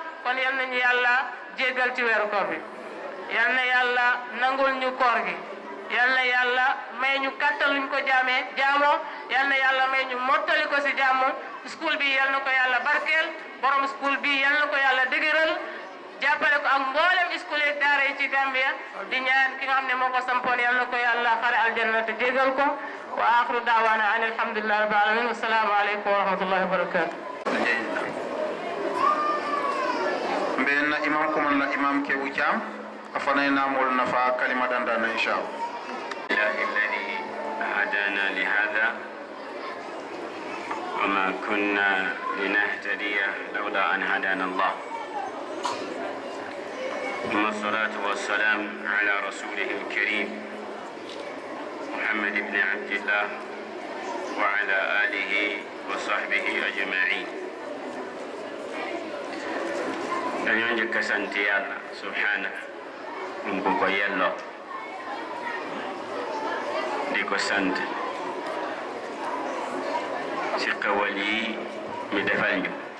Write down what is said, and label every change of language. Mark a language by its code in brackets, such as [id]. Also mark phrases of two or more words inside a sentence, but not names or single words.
[wo] kon yal nañu yàlla jéggal ci weeru koor bi yal na yàlla nangul ñu koor gi yal na yàlla may ñu kàttan luñ ko jaamoo yal na yàlla may ñu mottali ko si jàmm school bi yal na ko yàlla barkeel borom school bi yal na ko yàlla dëgëral jàppale ko ak mboolem school yi daara yi ci Gambia di ñaan ki nga xam ne moo ko sampoon yal na ko yàlla xare aljanna te jégal ko [ar] وآخر دعوانا أن الحمد لله رب العالمين والسلام عليكم ورحمة الله وبركاته [man] mbenna imam kumanna imam ke wucam afanayna mol nafa kalima dandana inshallah [ar] الله الذي هدانا لهذا وما كنا لنهتدي لولا أن هدانا الله ثم الصلاة والسلام على رسوله الكريم محمد بن عبد الله وعلى آله وصحبه أجمعين [wo] dañoo njëkk a sant yàlla subhanahu mu ko yelloo di ko sant ci xewal yi mi defal ñu